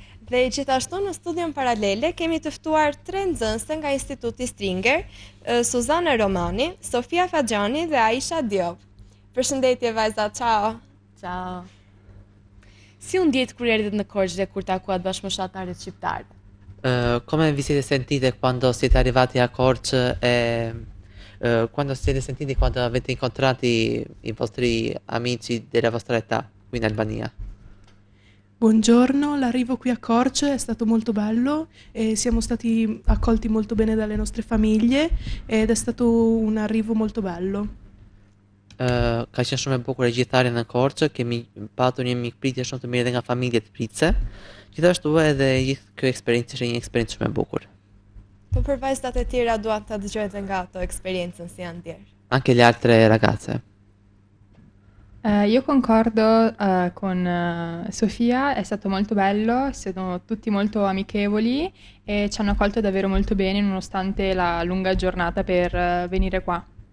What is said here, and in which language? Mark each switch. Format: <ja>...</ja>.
<sq>Dhe gjithashtu në studion paralele kemi të ftuar 3 nxënëse nga Instituti Stringer, Suzana Romani, Sofia Faxhani dhe Aisha Diop. Përshëndetje vajza, ciao.</sq> <it>Ciao.</it> <sq>Si u ndjet kur erdhët në Korçë dhe kur takuat bashkëmoshatarët shqiptar?</sq> <it>Come vi siete sentite quando siete arrivati a Korçë e quando siete sentiti quando avete incontrato I vostri amici della vostra età qui in Albania? Buongiorno, l'arrivo qui a Korçë è stato molto bello e siamo stati accolti molto bene dalle nostre famiglie ed è stato un arrivo molto bello.</it> <sq>Ka qenë shumë e bukur e gjithare në Korçë, kemi patur një mikpritje shumë të mirë dhe nga familjet pritse. Gjithashtu edhe gjithë kjo eksperiencë është një eksperiencë shumë e bukur. Po për vajzat e tjera duan ta dëgjojnë nga ato eksperiencën si janë ndjer.</sq> <it>Anche le altre ragazze. Io concordo con Sofia, è stato molto bello, sono tutti molto amichevoli e ci hanno accolto davvero molto bene nonostante la lunga giornata per venire qua.</it>